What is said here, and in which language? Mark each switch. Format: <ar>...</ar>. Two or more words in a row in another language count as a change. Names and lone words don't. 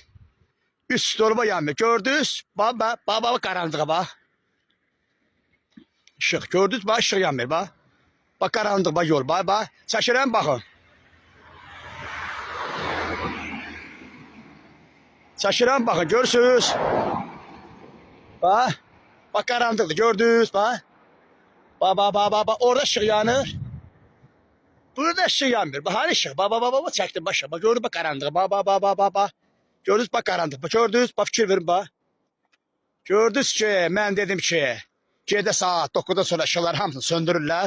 <az>3 stolba yanmır. Gördünüz? Baba qaranlığa, bax. Işıq, gördünüz, bax, ışıq yanmır, bax. Bax, qaranlıq, bax, yol, bax. Çəkirəm, baxın. Çəkirəm, baxın, görürsünüz? Bax.</az> <tr>Bak karanlıkta gördünüz bak. Bak orada ışık yanır. Burada ışık yanmıyor. Bak hani ışık. Bak çektim başa. Bak gördünüz bak karanlıkta. Bak. Gördünüz bak karanlık. Bak gördünüz bak fikir verin bak. Gördünüz ki ben dedim ki gece saat 9'dan sonra ışıklar</tr> <az>hamısını söndürürler.</az>